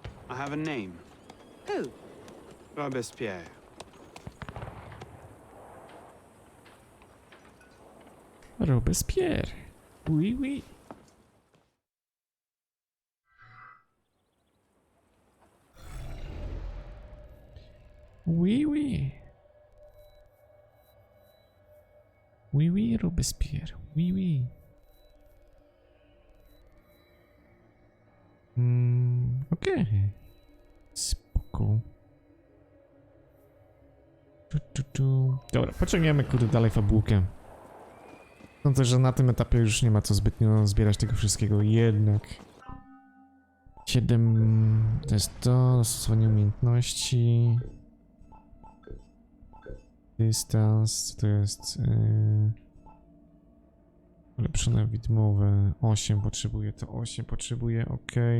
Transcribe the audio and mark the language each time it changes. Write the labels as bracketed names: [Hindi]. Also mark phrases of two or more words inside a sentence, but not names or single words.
[English] I have a name. Who? Robespierre. Robespierre. [French] Oui, oui. Oui, oui. Oui, oui, Robespierre. Oui, oui. [Polish] Okej. Spoko. Dobra, pociągniemy kurde dalej fabułkę. Sądzę, że na tym etapie już nie ma co zbytnio zbierać tego wszystkiego, jednak 7 to jest to, dostosowanie umiejętności, dystans, co to jest, ulepszone widmowe, 8 potrzebuję, to 8 potrzebuję, ok.